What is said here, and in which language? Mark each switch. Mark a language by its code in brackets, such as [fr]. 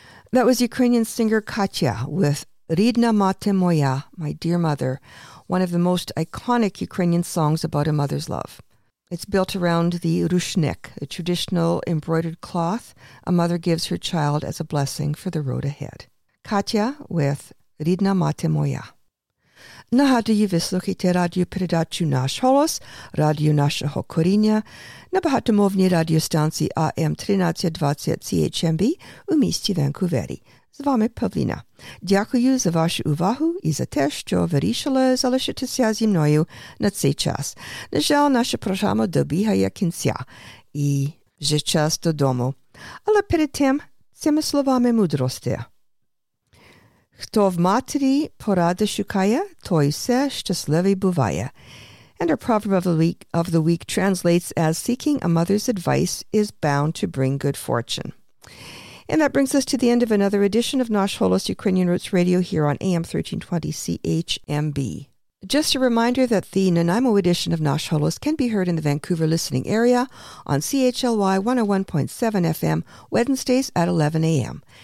[en] That was Ukrainian singer Katya with Rydna Mate Moya, My Dear Mother, one of the most iconic Ukrainian songs about a mother's love. It's built around the rushnik, a traditional embroidered cloth a mother gives her child as a blessing for the road ahead. Katya with Rydna Mate Moya. [uk] Нагадую, ви слухаєте радіопередачу «Наш голос», радіо нашого коріння на багатомовній радіостанції АМ 1320 CHMB у місті Ванкувері. З вами Павліна. Дякую за вашу увагу і за те, що вирішили залишитися зі мною на цей час. На жаль, наша програма добігає кінця і вже час додому. Але перед тим, цими словами мудрості. Хто в матері поради шукає, той все щасливий буває. [en] And our proverb of the week translates as seeking a mother's advice is bound to bring good fortune. And that brings us to the end of another edition of Nosh Holos Ukrainian Roots Radio here on AM 1320 CHMB. Just a reminder that the Nanaimo edition of Nosh Holos can be heard in the Vancouver listening area on CHLY 101.7 FM Wednesdays at 11 a.m.